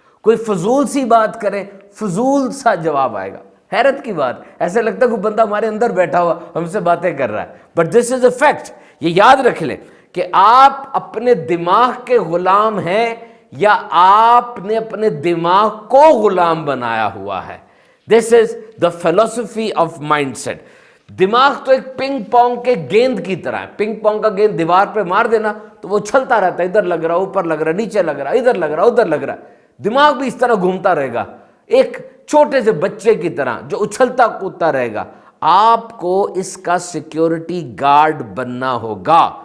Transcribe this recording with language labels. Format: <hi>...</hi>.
<ur>کوئی فضول سی بات کریں، فضول سا جواب آئے گا. حیرت کی بات، ایسے لگتا ہے کوئی بندہ ہمارے اندر بیٹھا ہوا ہم سے باتیں کر رہا ہے.</ur> <en>But this is a fact.</en> <ur>یہ یاد رکھ لیں کہ آپ اپنے دماغ کے غلام ہیں یا آپ نے اپنے دماغ کو غلام بنایا ہوا ہے.</ur> <en>This is the philosophy of mindset.</en> <ur>دماغ تو ایک پنگ پونگ کے گیند کی طرح ہے. پنگ پونگ کا گیند دیوار پہ مار دینا تو وہ چھلتا رہتا ہے، ادھر لگ رہا، اوپر لگ رہا، نیچے لگ رہا، ادھر لگ رہا، ادھر لگ رہا. دماغ بھی اس طرح گھومتا رہے گا، ایک چھوٹے سے بچے کی طرح جو اچھلتا کودتا رہے گا. آپ کو اس کا سیکیورٹی گارڈ بننا ہوگا.</ur>